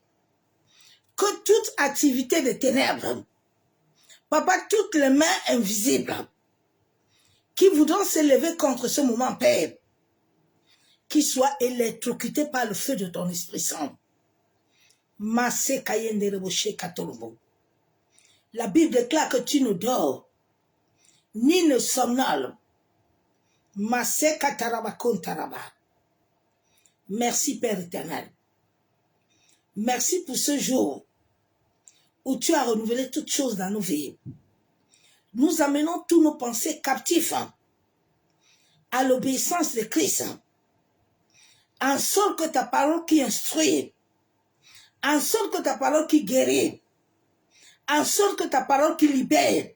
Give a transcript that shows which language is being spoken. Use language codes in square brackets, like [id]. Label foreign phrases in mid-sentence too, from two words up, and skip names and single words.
[fr] Que toute activité des ténèbres, papa, toutes les mains invisibles qui voudront s'élever contre ce moment, Père, qui soient électrocutés par le feu de ton Esprit Saint. Masse Kayendereboshe Katolobo. La Bible déclare que tu ne dors, ni ne somnales, Maseka taraba kontaraba. Merci Père éternel. Merci pour ce jour où tu as renouvelé toutes choses dans nos vies. Nous amenons tous nos pensées captifs à l'obéissance de Christ. En sorte que ta parole qui instruit, en sorte que ta parole qui guérit, en sorte que ta parole qui libère.